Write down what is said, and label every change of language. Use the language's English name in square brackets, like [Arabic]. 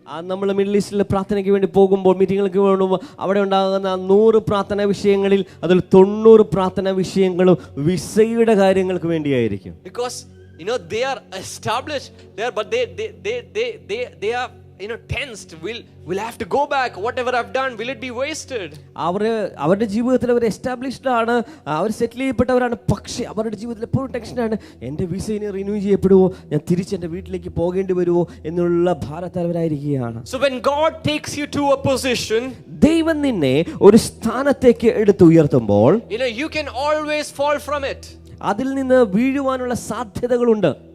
[Malayalam] നമ്മൾ മിഡിൽ ഈസ്റ്റിൽ പ്രാർത്ഥനയ്ക്ക് വേണ്ടി പോകുമ്പോൾ, മീറ്റിങ്ങുകൾക്ക് പോകുമ്പോൾ, അവിടെ ഉണ്ടാകുന്ന 100 പ്രാർത്ഥനാ വിഷയങ്ങളിൽ അതിൽ 90 പ്രാർത്ഥനാ വിഷയങ്ങളും വിസയുടെ കാര്യങ്ങൾക്ക് വേണ്ടിയായിരിക്കും. [English] Because you know they are established there, but they are, you know, tensed. We'll have to go back. Whatever I've done, will it be wasted? [Malayalam] അവരുടെ ജീവിതത്തിൽ അവർ എസ്റ്റാബ്ലിഷ്ഡ് ആണ്, അവർ സെറ്റിൽ ചെയ്യപ്പെട്ടവരാണ്. പക്ഷേ അവരുടെ ജീവിതത്തിൽ എപ്പോഴും ടെൻഷനാണ്, എൻ്റെ വിസ ഇനി റിന്യൂ ചെയ്യപ്പെടുമോ, ഞാൻ തിരിച്ച് എൻ്റെ വീട്ടിലേക്ക് പോകേണ്ടി വരുമോ എന്നുള്ള ഭാരത്താൽ അവരായിരിക്കുകയാണ്. [English] So when God takes you to a position, [Malayalam] ദൈവം നിന്നെ ഒരു സ്ഥാനത്തേക്ക് എടുത്തുയർത്തുമ്പോൾ [English] you can always fall from it. [Malayalam] അതിൽ നിന്ന് വീഴുവാനുള്ള സാധ്യതകളുണ്ട്.